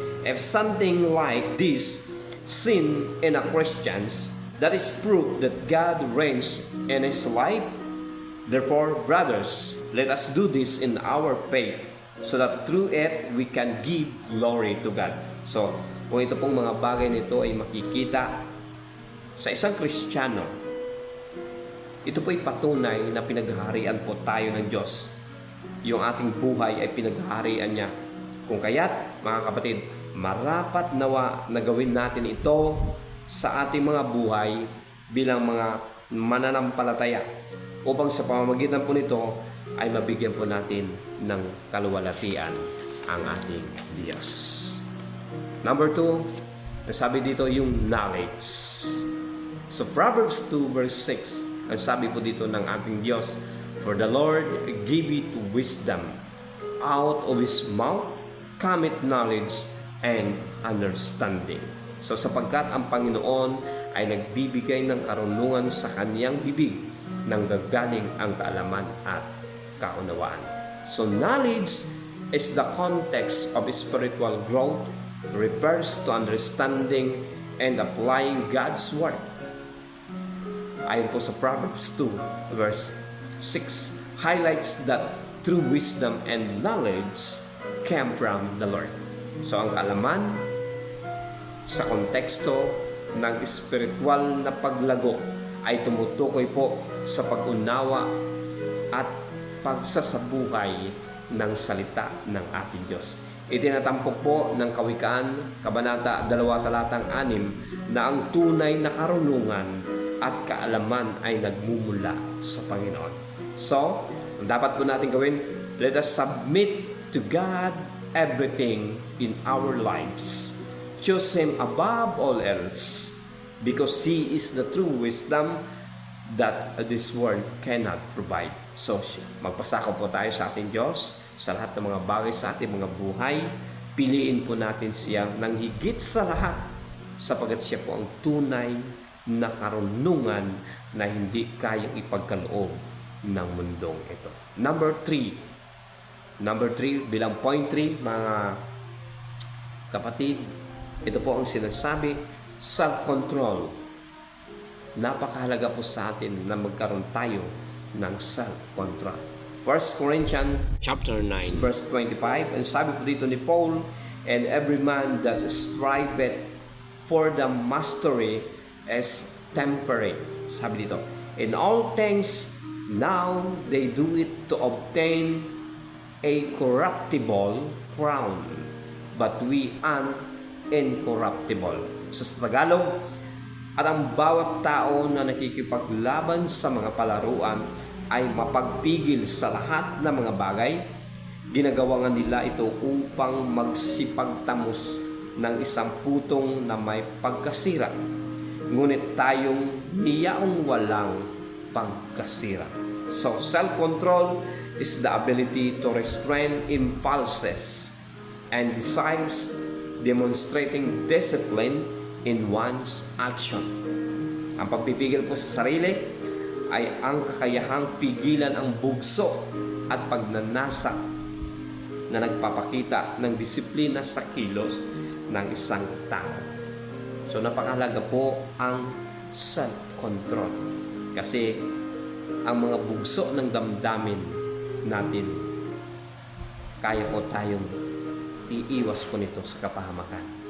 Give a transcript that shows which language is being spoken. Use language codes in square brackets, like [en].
[en] If something like this sin in a Christians, that is proof that God reigns in his life. Therefore, brothers, let us do this in our faith, so that through it we can give glory to God. [tl] So, kung ito pong mga bagay nito ay makikita sa isang Kristiyano, ito po ay patunay na pinaghaharian po tayo ng Diyos. Yung ating buhay ay pinaghaharian niya. Kung kaya't, mga kapatid, marapat nawa na gawin natin ito sa ating mga buhay bilang mga mananampalataya, upang sa pamamagitan po nito ay mabigyan po natin ng kaluwalhatian ang ating Diyos. Number 2, nasabi dito yung knowledge. [en] So Proverbs 2 verse 6, [tl] ang sabi po dito ng ating Diyos, [en] for the Lord give it wisdom, out of His mouth cometh knowledge and understanding. [tl] So sapagkat ang Panginoon ay nagbibigay ng karunungan sa kaniyang bibig, nang gagaling ang kaalaman at kaunawaan. [en] So knowledge is the context of spiritual growth, refers to understanding and applying God's word. [tl] Ayon po sa [en] Proverbs 2 verse 6, highlights that true wisdom and knowledge came from the Lord. [tl] So ang kaalaman sa konteksto ng spiritual na paglago ay tumutukoy po sa pag-unawa at pagsasabuhay ng salita ng ating Diyos. Itinatampok po ng Kawikaan, Kabanata 2, talatang 6, na ang tunay na karunungan at kaalaman ay nagmumula sa Panginoon. [en] So, [tl] ang dapat po natin gawin, [en] let us submit to God everything in our lives. Choose Him above all else, because He is the true wisdom that this world cannot provide. [tl] So, magpasako po tayo sa ating Diyos sa lahat ng mga bagay sa ating mga buhay. Piliin po natin siya ng higit sa lahat sapagat siya po ang tunay na karunungan na hindi kayang ipagkaloob ng mundong ito. Number 3, bilang point 3, mga kapatid, ito po ang sinasabi, self-control. Napakahalaga po sa atin na magkaroon tayo ng self-control. [en] 1 Corinthians chapter 9 verse 25, and [tl] sabi po dito ni [en] Paul, and every man that striveth for the mastery is temperate. [tl] Sabi dito, [en] in all things now they do it to obtain a corruptible crown, but we an incorruptible. [tl] So sa Tagalog, at ang bawat tao na nakikipaglaban sa mga palaruan ay mapagpigil sa lahat ng mga bagay. Ginagawa nila ito upang magsipagtamos ng isang putong na may pagkasira. Ngunit tayong niyaong walang pagkasira. [en] So self-control is the ability to restrain impulses and desires, demonstrating discipline in one's action. [tl] Ang pagpipigil po sa sarili ay ang kakayahang pigilan ang bugso at pagnanasa na nagpapakita ng disiplina sa kilos ng isang tao. So napakahalaga po ang self-control kasi ang mga bugso ng damdamin natin, kaya po tayong iiwas po nito sa kapahamakan.